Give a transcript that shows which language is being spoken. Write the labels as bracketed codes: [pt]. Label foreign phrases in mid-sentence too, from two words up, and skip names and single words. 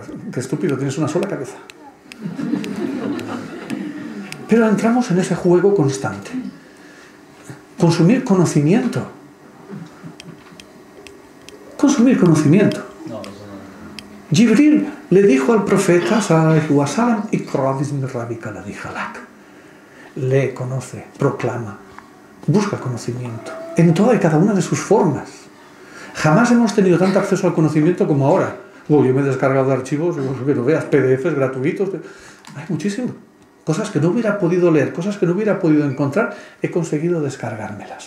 [es] Qué estúpido, tienes una sola cabeza. Pero entramos en ese juego constante. Consumir conocimiento. Consumir conocimiento. Jibril le dijo al profeta [ar] صلى الله عليه وسلم, اقرأ باسم ربك الذي خلق. [es] Lee, conoce, proclama, busca conocimiento en toda y cada una de sus formas. Jamás hemos tenido tanto acceso al conocimiento como ahora. Yo me he descargado de archivos, que no veas, PDFs gratuitos. Hay muchísimo. Cosas que no hubiera podido leer, cosas que no hubiera podido encontrar, he conseguido descargármelas.